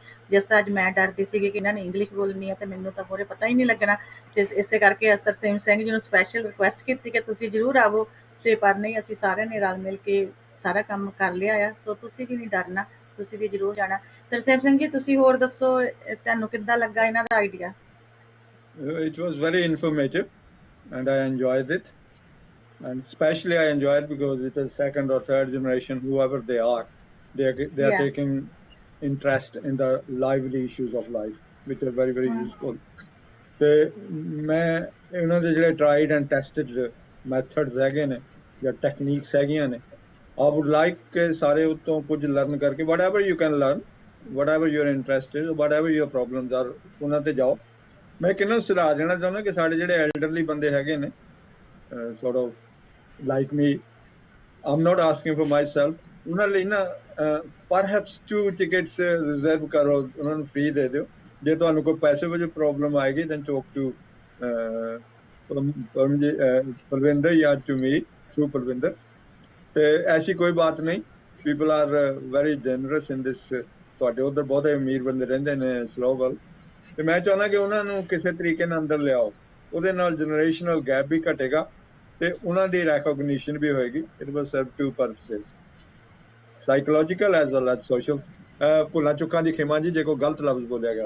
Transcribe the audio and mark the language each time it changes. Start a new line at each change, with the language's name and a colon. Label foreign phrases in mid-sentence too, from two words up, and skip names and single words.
Punjabi: ਜਿਸ ਤਰ੍ਹਾਂ ਅੱਜ ਮੈਂ ਡਰਦੀ ਸੀਗੀ ਕਿ ਇਹਨਾਂ ਨੇ ਇੰਗਲਿਸ਼ ਬੋਲਣੀ ਹੈ ਤੇ ਮੈਨੂੰ ਤਾਂ ਮੂਹਰੇ ਪਤਾ ਹੀ ਨਹੀਂ ਲੱਗਣਾ, ਤੇ ਇਸੇ ਕਰਕੇ ਤਰਸੇਮ ਸਿੰਘ ਜੀ ਨੂੰ
English: special request
Punjabi: ਕੀਤੀ ਕਿ ਤੁਸੀਂ ਜ਼ਰੂਰ ਆਵੋ, ਤੇ ਪਰ ਨਹੀਂ, ਅਸੀਂ ਸਾਰਿਆਂ ਨੇ ਰਲ ਮਿਲ ਕੇ ਸਾਰਾ ਕੰਮ ਕਰ ਲਿਆ ਆ। ਸੋ ਤੁਸੀਂ ਵੀ ਨਹੀਂ ਡਰਨਾ, ਤੁਸੀਂ ਵੀ ਜ਼ਰੂਰ ਜਾਣਾ। ਤਰਸੇਮ ਸਿੰਘ ਜੀ ਤੁਸੀਂ ਹੋਰ ਦੱਸੋ, ਤੁਹਾਨੂੰ ਕਿੱਦਾਂ ਲੱਗਾ ਇਹਨਾਂ ਦਾ ਆਈਡੀਆ?
English: It was very informative and I enjoyed it. And especially I enjoyed because it is second or third generation, whoever they are, they are Yeah. taking interest in the lively issues of life, which are very, very useful.
Punjabi: ਤੇ ਮੈਂ ਇਹਨਾਂ ਦੇ ਜਿਹੜੇ
English: tried and tested methods
Punjabi: ਹੈਗੇ ਨੇ ਜਾਂ techniques ਹੈਗੀਆਂ ਨੇ,
English: I would like
Punjabi: ਕਿ ਸਾਰੇ ਉਤੋਂ ਕੁਝ learn ਕਰਕੇ,
English: whatever you can learn, whatever you're interested, whatever your problems are,
Punjabi: ਉਹਨਾਂ ਤੇ ਜਾਓ। ਮੈਂ ਕਿਹਨਾਂ ਸੁਝਾਅ ਦੇਣਾ ਚਾਹੁੰਦਾ ਕਿ ਸਾਡੇ ਜਿਹੜੇ elderly ਬੰਦੇ ਹੈਗੇ ਨੇ,
English: sort of like me, I'm not asking for myself,
Punjabi: ਉਹਨਾਂ ਲਈ ਨਾ
English: perhaps 2 tickets reserve
Punjabi: ਕਰੋ, ਉਹਨਾਂ ਨੂੰ free ਦੇ ਦਿਓ। ਜੇ ਤੁਹਾਨੂੰ ਕੋਈ ਪੈਸੇ ਵਜੋਂ ਪ੍ਰੋਬਲਮ ਆਏਗੀ
English: then talk to
Punjabi: ਪਰਵਿੰਦਰ ਜਾਂ
English: to me through
Punjabi: ਪਰਵਿੰਦਰ। ਤੇ ਐਸੀ ਕੋਈ ਬਾਤ ਨਹੀਂ,
English: people are very generous in this।
Punjabi: ਤੁਹਾਡੇ ਉੱਧਰ ਬਹੁਤੇ ਅਮੀਰ ਬੰਦੇ ਰਹਿੰਦੇ ਨੇ ਸਲੋਵਲ, ਤੇ ਮੈਂ ਚਾਹੁੰਦਾ ਕਿ ਉਹਨਾਂ ਨੂੰ ਕਿਸੇ ਤਰੀਕੇ ਨਾਲ ਅੰਦਰ ਲਿਆਓ, ਉਹਦੇ ਨਾਲ
English: generational gap
Punjabi: ਵੀ ਘਟੇਗਾ ਤੇ ਉਹਨਾਂ ਦੀ ਰੈਕੋਗਨੀਸ਼ਨ ਵੀ ਹੋਏਗੀ।
English: It will serve two purposes, psychological as well as social.
Punjabi: ਭੁੱਲਾਂ ਚੁੱਕਾਂ ਦੀ ਖਿਮਾ ਜੀ ਜੇ ਕੋਈ ਗਲਤ ਲਫ਼ਜ਼ ਬੋਲਿਆ ਗਿਆ।